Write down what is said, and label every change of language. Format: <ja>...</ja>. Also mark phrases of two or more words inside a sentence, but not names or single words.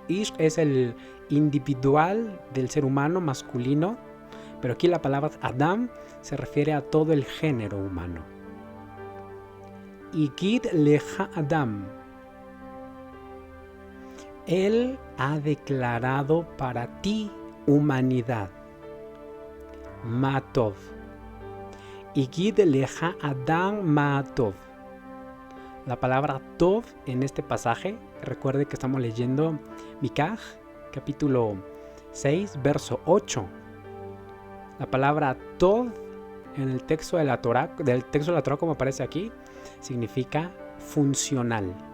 <es>Ish es el individual del ser humano masculino, pero aquí la palabra Adam se refiere a todo el género humano.</es> <he>הגיד לך אדם.</he> <es>Él ha declarado para ti humanidad.</es> <he>מה טוב. הגיד לך אדם מה טוב.</he> <es>La palabra Tov en este pasaje, recuerde que estamos leyendo Mikaj, capítulo 6, verso 8. La palabra Tov en el texto de la Torá, como aparece aquí, significa funcional.</es>